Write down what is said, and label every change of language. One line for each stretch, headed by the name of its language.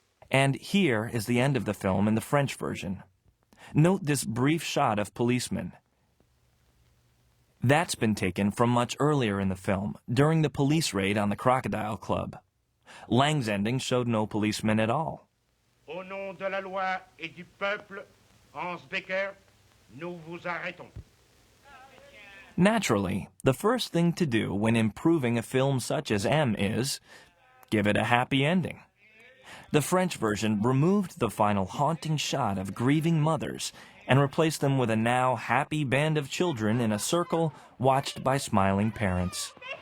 English: And here is the end of the film in the French version. Note this brief shot of policemen. That's been taken from much earlier in the film, during the police raid on the Crocodile Club. Lang's ending showed no policemen at all.
French: Au nom de la loi et du peuple, Hans Beckert, nous vous arrêtons.
English: Naturally, the first thing to do when improving a film such as M is give it a happy ending. The French version removed the final haunting shot of grieving mothers and replaced them with a now happy band of children in a circle watched by smiling parents.